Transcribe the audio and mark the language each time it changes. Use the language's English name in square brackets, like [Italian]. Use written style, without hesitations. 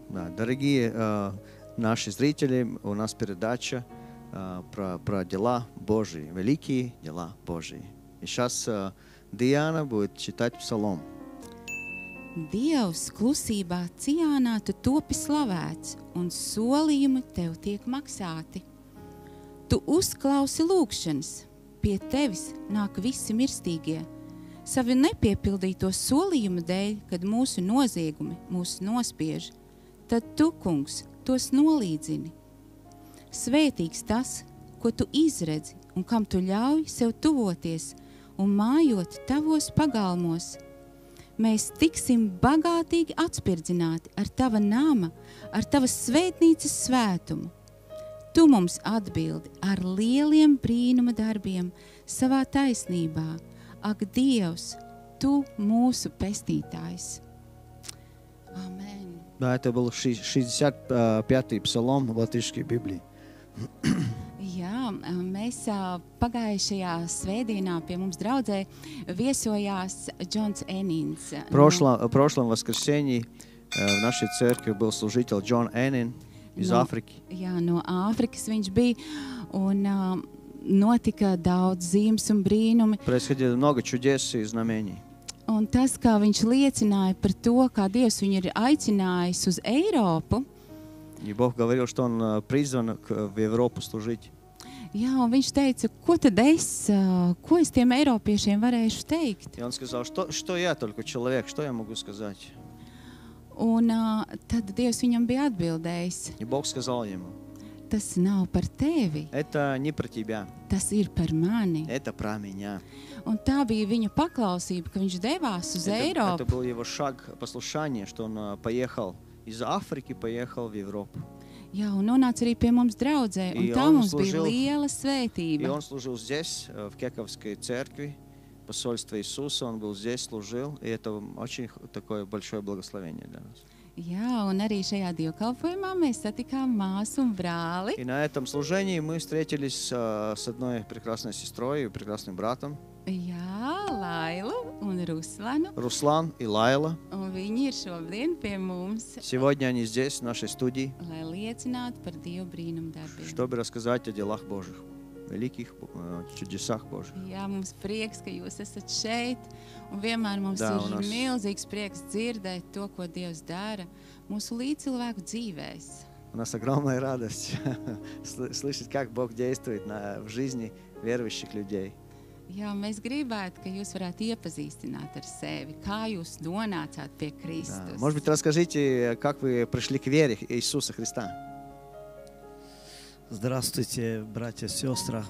[Russian] Да, дорогие наши зрители, у нас передача про дела Божьи, великие дела Божьи. И сейчас Диана будет читать псалом. [Latvian] Dievs, klusībā Ciānā tu topi slavēts, un solījumi tev tiek maksāti. Tu uzklausi lūgšanas, pie tevis nāk visi mirstīgie. Savu nepiepildīto solījumu dēļ, kad mūsu noziegumi mūs nospiež, tad tu, kungs, tos nolīdzini. Svētīgs tas, ko tu izredzi un kam tu ļauj sev tuvoties un mājot tavos pagalmos. Mēs tiksim bagātīgi atspirdzināti ar tava nama, ar tavas svētnīcas svētumu. Tu mums atbildi ar lieliem brīnuma darbiem savā taisnībā. Ak, Dievs, tu mūsu pestītājs. Amen. [Russian] Да, это был 65-й псалом в латышской Библии. [Latvian] Jā, mēs pagājušajā svētdienā pie mums draudzē viesojās Džons Enins. [Russian] В прошлом воскресенье в нашей церкви был служитель Джон Энин из Африки. [Latvian] Jā, no Āfrikas viņš bija, un notika daudz zīmes un brīnumi. [Russian] Происходило много чудес и знамений. [Latvian] Un tas, kā viņš liecināja par to, kā Dievs viņu ir aicinājis uz Eiropu. [Russian] И Бог говорил, что он призван в Европу служить. [Latvian] Jā, un viņš teica, ko es tiem eiropiešiem varēšu teikt? [Russian] И он сказал, что я только человек, что я могу сказать? [Latvian] Un tad Dievs viņam bija atbildējis. [Russian] И Бог сказал ему, [Latvian] tas nav par tevi. [Russian] Это не про тебя. [Latvian] Tas ir par mani. [Russian] Это про меня. [Latvian] Un tā bija viņa paklausība, ka viņš devās uz Eiropu. [Russian] Это был его шаг послушания, что он поехал из Африки, поехал в Европу. [Latvian] Jā, un nonāca arī pie mums draudzē, un tā mums bija liela svētība. [Russian] И он служил здесь, в Кековской церкви, посольство Иисуса, он был здесь, служил, и это очень такое большое благословение для нас. [Latvian] Jā, un arī šajā dievkalpojumā mēs satikām māsu un brāli. [Russian] И на этом служении мы встретились с одной прекрасной сестрой и прекрасным братом. [Latvian] Jā, Lailu un Ruslanu. [Russian] Руслан и Лайла. [Latvian] Un viņi ir šodien pie mums. [Russian] Сегодня они здесь, в нашей студии. [Latvian] Lai liecinātu par Dievu brīnumu darbiem. [Russian] Чтобы рассказать о делах Божьих, великих чудесах Божьих. [Latvian] Jā, mums prieks, ka jūs esat šeit. Un vienmēr mums ir milzīgs prieks dzirdēt to, ko Dievs dara mūsu līdzcilvēku dzīvēs. [Russian] У нас огромная радость слышать, как Бог действует в жизни верующих людей. [Latvian] Jā, mēs gribētu, ka jūs varētu iepazīstināt ar sevi, kā jūs nonācāt pie Kristus. [Russian] Может быть, расскажите, как вы пришли к вере Иисуса Христа? Здравствуйте, братья и сестры.